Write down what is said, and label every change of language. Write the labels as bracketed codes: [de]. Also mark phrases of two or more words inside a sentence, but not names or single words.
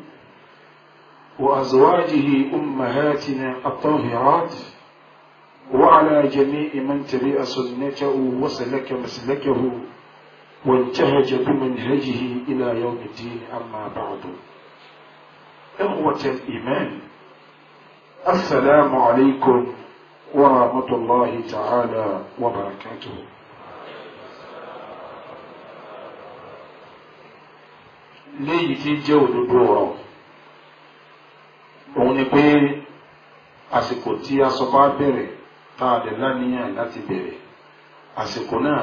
[ar] وأزواجه أمهاتنا الطاهرات وعلى جميع من تبع سنته وسلك مسلكه وانتهج بمنهجه إلى يوم الدين أما بعد إخوة الإيمان السلام عليكم ورحمة الله تعالى وبركاته. [yo] léyìí tí jẹ́ òdodo ọ̀rọ̀ òun ni pé àsìkò tí a sọ bá bẹ̀rẹ̀ tá a dẹ̀ láníyàn láti bẹ̀rẹ̀ àsìkò náà